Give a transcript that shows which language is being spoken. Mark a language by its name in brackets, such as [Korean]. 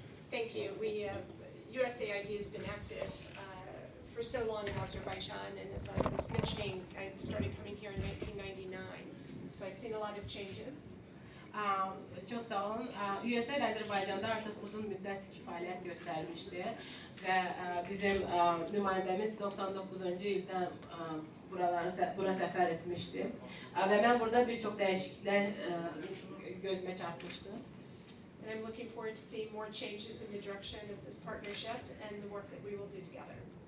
[English] Thank you. USAID has been active for so long in Azerbaijan, and as I was mentioning, I started coming here in 1999, so I've seen a lot of changes. [Azerbaijani] Çox sağ olun. USAID Azərbaycanda artıq uzun müddət fəaliyyət göstərmişdi və bizim nümayəndəmiz 99-cu ildə bura səfər etmişdi və mən burada bir çox dəyişikliklər gözümə çarpmışdı. [English] And I'm looking forward to seeing more changes in the direction of this partnership and the work that we will do together.